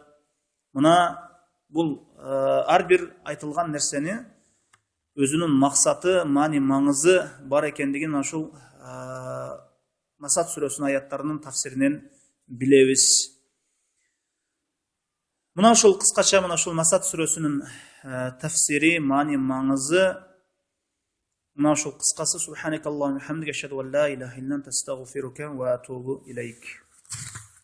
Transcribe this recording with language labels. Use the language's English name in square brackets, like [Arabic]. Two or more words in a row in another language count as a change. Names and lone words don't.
[Kyrgyz] Мына бул ар бир айтылган нерсени өзүнүн максаты, маани, маңызы бар экендигин ушул Масад сүрөсүнүн аяттарынын тафсиринен билебиз. Мына ушул кыскача мына ушул Масад сүрөсүнүн тафсири, маани, маңызы мына ушул кыскасы. [Arabic] سبحانك اللهم وبحمدك أشهد أن لا إله إلا أنت أستغفرك وأتوب إليك.